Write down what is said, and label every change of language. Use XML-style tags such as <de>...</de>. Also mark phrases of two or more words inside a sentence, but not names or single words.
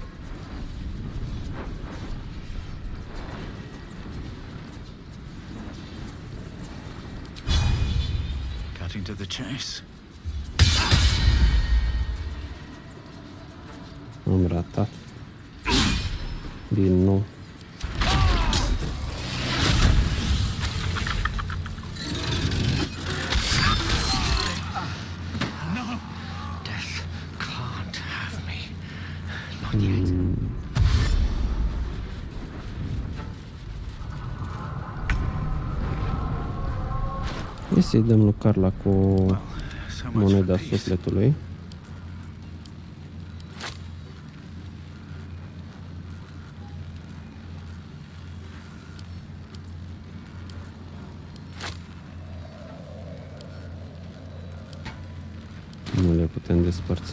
<en>Cutting to the chase.</en> <ro>Am ratat. Din nou.</ro> <en>No! Death can't have me. Not yet.</en> <ro>Hai să-i dăm lui Carla cu</ro> <en>So much</en> <ro>moneda</ro> <en>for peace.</en> <ro>sufletului. Nu le putem despărți.</ro>